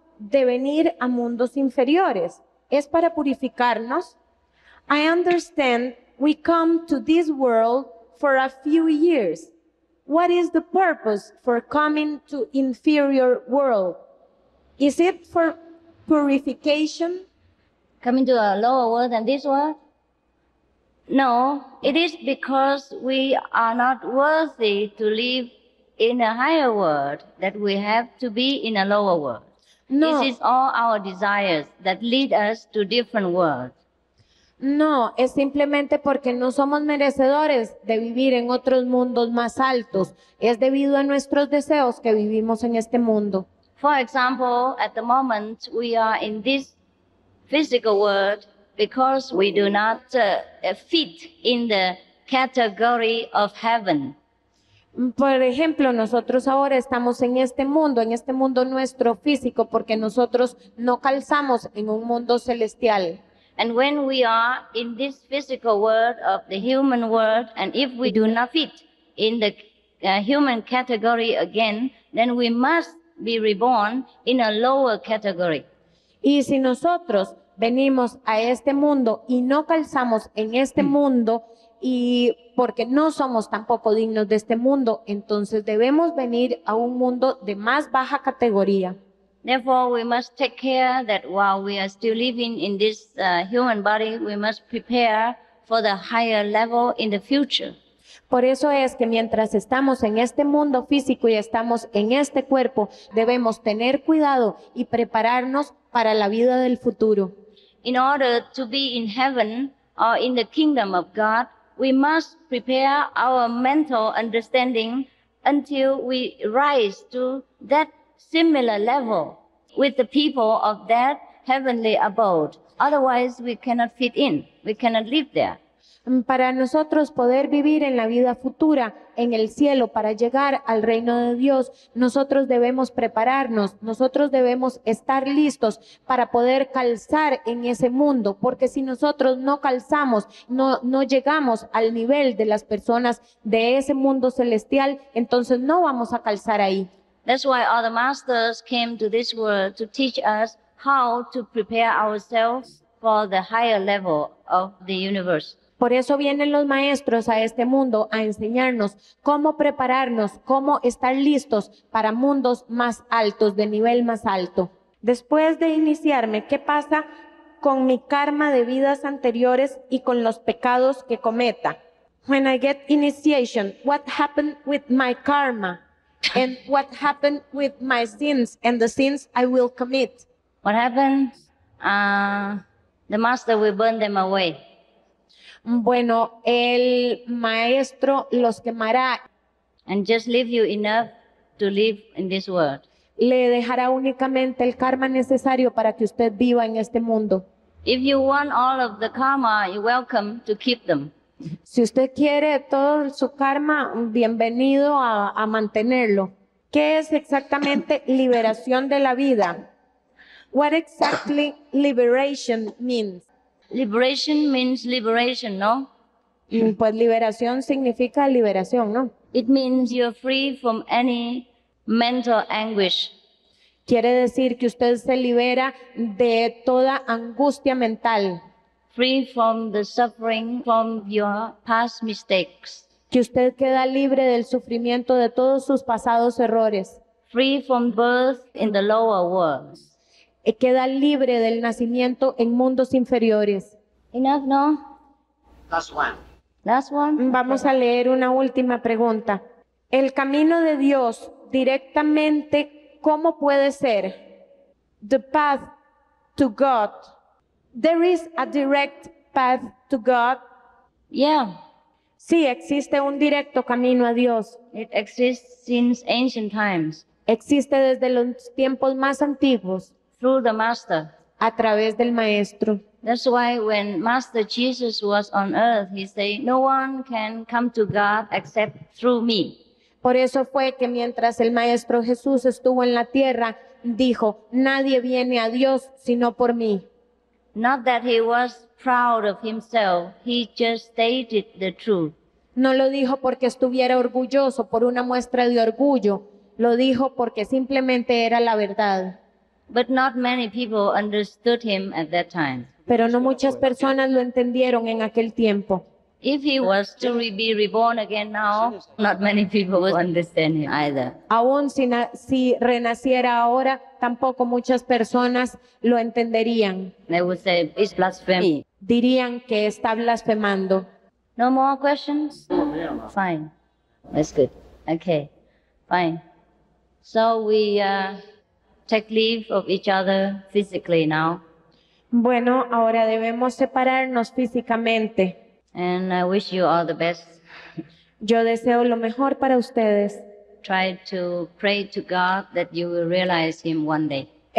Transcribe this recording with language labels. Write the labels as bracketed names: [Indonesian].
[Spanish] de venir a mundos inferiores. Es para purificarnos. [English] I understand we come to this world for a few years. What is the purpose for coming to inferior world? Is it for purification? Coming to a lower world than this world? No, it is because we are not worthy to live in a higher world that we have to be in a lower world. No. This is all our desires that lead us to different worlds. [Spanish] No, es simplemente porque no somos merecedores de vivir en otros mundos más altos. Es debido a nuestros deseos que vivimos en este mundo. [English] For example, at the moment we are in this physical world because we do not fit in the category of heaven. [Spanish] Por ejemplo, nosotros ahora estamos en este mundo nuestro físico, porque nosotros no calzamos en un mundo celestial. [English] And when we are in this physical world of the human world, and if we do not fit in the human category again, then we must be reborn in a lower category. [Spanish] Y si nosotros venimos a este mundo y no calzamos en este mundo, y porque no somos tampoco dignos de este mundo, entonces debemos venir a un mundo de más baja categoría. [English] Therefore, we must take care that while we are still living in this human body, we must prepare for the higher level in the future. [Spanish] Por eso es que mientras estamos en este mundo físico y estamos en este cuerpo, debemos tener cuidado y prepararnos para la vida del futuro. [English] In order to be in heaven or in the kingdom of God, we must prepare our mental understanding until we rise to that similar level with the people of that heavenly abode. Otherwise, we cannot fit in. We cannot live there. [Spanish] Para nosotros poder vivir en la vida futura, en el cielo, para llegar al reino de Dios, nosotros debemos prepararnos, nosotros debemos estar listos para poder calzar en ese mundo, porque si nosotros no calzamos, no llegamos al nivel de las personas de ese mundo celestial, entonces no vamos a calzar ahí. [English] That's why all the masters came to this world to teach us how to prepare ourselves for the higher level of the universe. [Spanish] Por eso vienen los maestros a este mundo a enseñarnos cómo prepararnos, cómo estar listos para mundos más altos, de nivel más alto. Después de iniciarme, ¿qué pasa con mi karma de vidas anteriores y con los pecados que cometa? [English] When I get initiation, what happened with my karma? And what happened with my sins and the sins I will commit? What happened? The master will burn them away. [Spanish] Bueno, el maestro los quemará. [English] And just leave you enough to live in this world. [Spanish] Le dejará únicamente el karma necesario para que usted viva en este mundo. [English] If you want all of the karma, you're welcome to keep them. [Spanish] Si usted quiere todo su karma, bienvenido a mantenerlo. ¿Qué es exactamente liberación de la vida? [English] What exactly liberation means? Liberation means liberation, no? [Spanish] Pues liberación significa liberación, ¿no? [English] It means you're free from any mental anguish. [Spanish] Quiere decir que usted se libera de toda angustia mental. [English] Free from the suffering from your past mistakes. [Spanish] Que usted queda libre del sufrimiento de todos sus pasados errores. [English] Free from birth in the lower worlds. [Spanish] Queda libre del nacimiento en mundos inferiores. [English] Enough, no? Last one. Last one? [Spanish] Vamos a leer una última pregunta. El camino de Dios directamente, ¿cómo puede ser? [English] The path to God. There is a direct path to God. Yeah. [Spanish] Sí, existe un directo camino a Dios. [English] It exists since ancient times. [Spanish] Existe desde los tiempos más antiguos. [English] Through the master. [Spanish] A través del maestro. [English] That's why when Master Jesus was on earth, he said, no one can come to God except through me. [Spanish] Por eso fue que mientras el maestro Jesús estuvo en la tierra, dijo, nadie viene a Dios sino por mí. [English] Not that he was proud of himself, he just stated the truth. [Spanish] No lo dijo porque estuviera orgulloso, por una muestra de orgullo. Lo dijo porque simplemente era la verdad. [English] But not many people understood him at that time. [Spanish] Pero no muchas personas lo entendieron en aquel tiempo. [English] If he was to be reborn again now, not many people would understand him either. [Spanish] Aún si renaciera ahora, tampoco muchas personas lo entenderían. [English] They would say, it's blasphemy. [Spanish] Dirían que está blasfemando. [English] No more questions? Fine. That's good. Okay. Fine. So we take leave of each other physically now. [Spanish] Bueno, ahora debemos separarnos físicamente. [English] And I wish you all the best. [Spanish] Yo deseo lo mejor para ustedes. [English] Try to pray to God that you will realize him one day.